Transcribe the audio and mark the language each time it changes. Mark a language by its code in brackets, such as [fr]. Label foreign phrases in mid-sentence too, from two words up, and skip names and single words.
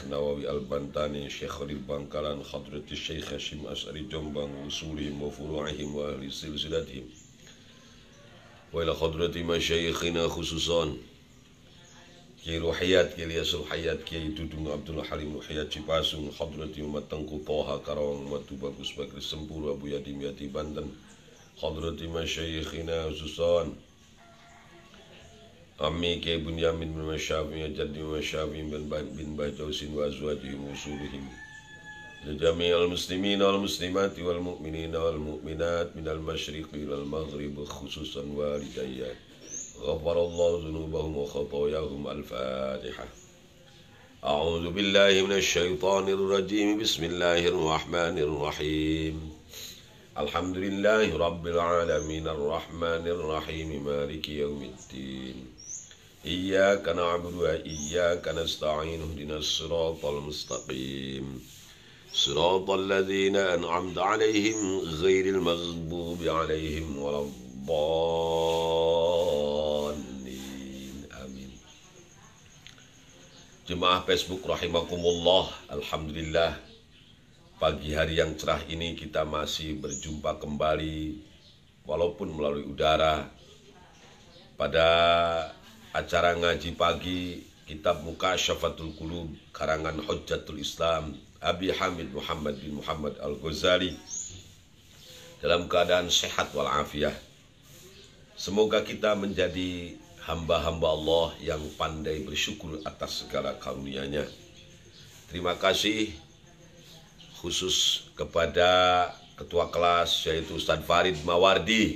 [ar] Nawawi Al-Bantani, Syekh Khalil Bangkalan, hadrati Syekh Hashim As'ari Jombang, أصولهم وفروعهم وأهل سلسلتهم، وإلى حضرة مشايخنا خصوصا Kiai Ruhiyat, Kiai Yasul Hayat, Kiai Dudung Abdul Halim Ruhiyat Cipasung, hadrati Umat Tengku Toha Karawang, Umat Bagus Bakri Sempur, Abu Yadim Yati Banten, حضرة مشايخنا خصوصا Ammi Kiai Bunyamin bin Masyafi, Jaddi Masyafi bin Bajausin وأزواجهم أصولهم, جميع المسلمين والمسلمات والمؤمنين والمؤمنات من المشرق والمغرب خصوصا والدي غفر الله ذنوبهم وخطاياهم. Al-Fatihah. أعوذ بالله من الشيطان الرجيم. بسم الله الرحمن الرحيم. الحمد لله رب العالمين الرحمن الرحيم مالك يوم الدين. إياك نعبد وإياك نستعين اهدنا الصراط المستقيم. صراط الذين أنعمت عليهم غير المغضوب عليهم ولا الضالين. [id] Amin. Jemaah Facebook rahimakumullah, alhamdulillah, pagi hari yang cerah ini kita masih berjumpa kembali walaupun melalui udara pada acara ngaji pagi kitab Mukasyafatul Qulub karangan Hujjatul Islam Abi Hamid Muhammad bin Muhammad Al-Ghazali dalam keadaan sehat walafiat. Semoga kita menjadi hamba-hamba Allah yang pandai bersyukur atas segala karunia-Nya. Terima kasih khusus kepada ketua kelas yaitu Ustadz Farid Mawardi.